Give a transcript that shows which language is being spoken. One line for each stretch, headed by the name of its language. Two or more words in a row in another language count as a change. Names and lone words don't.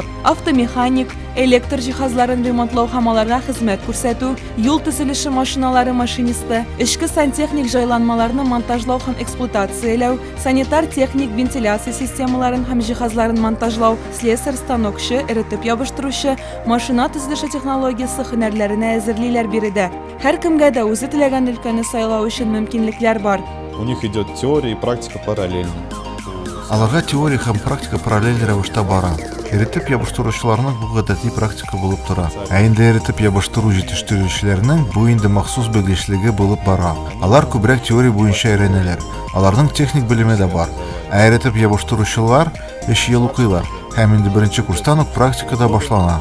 Tatar: Автомеханик, электр җиһазларын ремонтлау һәм аларга хезмәт күрсәтү, юл төзелеше машиналары машинисты, эчке сантехник җайланмаларны монтажлау һәм эксплуатацияләү, санитар техник вентиляция системаларын һәм җиһазларын монтажлау, слесарь станокчы, эретеп ябыштыручы, машина төзелеше технологиясе һөнәрләренә әзерлиләр биредә. Һәркемгә дә үзе теләгән өлкәне сайлау өчен мөмкинлекләр бар.
Russian: У них идет теория и практика параллельно.
Tatar: Аларга теория һәм практика параллель рәвештә бара. Эретеп ябыштыручыларның бу гадәти практика булып тора. Ә инде эретеп ябыштыру җитештерүчеләрнең бу инде махсус белгечлеге булып бара. Алар күбрәк теория буенча өйрәнәләр. Аларның техник белеме дә бар. Ә эретеп ябыштыручылар 3 ел укыйлар һәм инде беренче курстан ук практикада башлана.